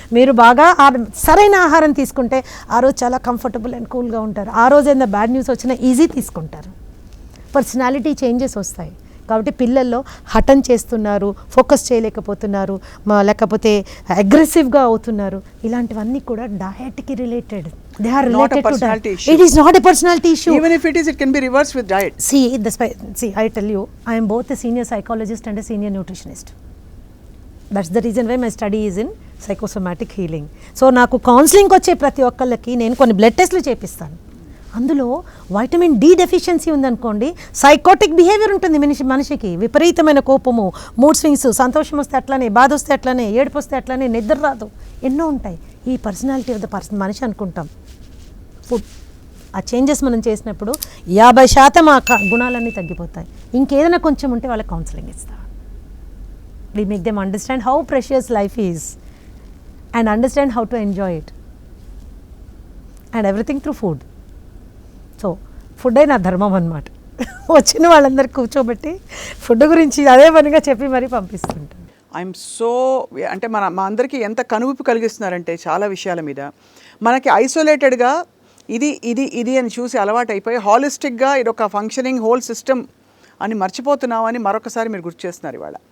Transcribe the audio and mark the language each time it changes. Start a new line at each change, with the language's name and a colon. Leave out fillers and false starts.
Telugu: మీరు బాగా సరైన ఆహారం తీసుకుంటే ఆ రోజు చాలా కంఫర్టబుల్ అండ్ కూల్గా ఉంటారు. ఆ రోజు ఏదైనా బ్యాడ్ న్యూస్ వచ్చినా ఈజీ తీసుకుంటారు. పర్సనాలిటీ చేంజెస్ వస్తాయి. కాబట్టి పిల్లల్లో హఠం చేస్తున్నారు, ఫోకస్ చేయలేకపోతున్నారు, లేకపోతే అగ్రెసివ్గా అవుతున్నారు, ఇలాంటివన్నీ కూడా డయట్కి related.
English: They are related to diet. It is not a personality issue. Even if it is, it can be reversed with diet. See, I tell you, I am both a senior psychologist and a senior nutritionist. That's the reason why my study is in psychosomatic healing.
Telugu: So నాకు కౌన్సిలింగ్కి వచ్చే ప్రతి ఒక్కళ్ళకి నేను కొన్ని blood టెస్ట్లు చేపిస్తాను. అందులో vitamin D deficiency ఉందనుకోండి, సైకోటిక్ బిహేవియర్ ఉంటుంది మనిషికి. విపరీతమైన కోపము, మూడ్ స్వింగ్స్, సంతోషం వస్తే అట్లానే, బాధ వస్తే అట్లానే, ఏడుపు వస్తే అట్లానే, నిద్ర రాదు, ఎన్నో ఉంటాయి. ఈ పర్సనాలిటీ ఆఫ్ ద మనిషి అనుకుంటాం. ఫుడ్ ఆ చేంజెస్ మనం చేసినప్పుడు 50% ఆ గుణాలన్నీ తగ్గిపోతాయి. ఇంకేదైనా కొంచెం ఉంటే వాళ్ళకి కౌన్సిలింగ్ ఇస్తాం.
English: We make them understand how precious life is and understand how to enjoy it, and everything through food.
Telugu: So ఫుడ్డే నా ధర్మం అన్నమాట. వచ్చిన వాళ్ళందరికీ కూర్చోబెట్టి ఫుడ్ గురించి అదే పనిగా చెప్పి మరీ పంపిస్తుంటాను. ఐఎమ్ సో, అంటే మా అందరికీ ఎంత కనువిప్పు కలిగిస్తున్నారంటే చాలా విషయాల మీద. మనకి ఐసోలేటెడ్గా ఇది ఇది ఇది అని చూసి అలవాటు అయిపోయి హాలిస్టిక్గా ఇది ఒక ఫంక్షనింగ్ హోల్ సిస్టమ్ అని మర్చిపోతున్నామని మరొకసారి మీరు గుర్తు చేస్తున్నారు ఇవాళ.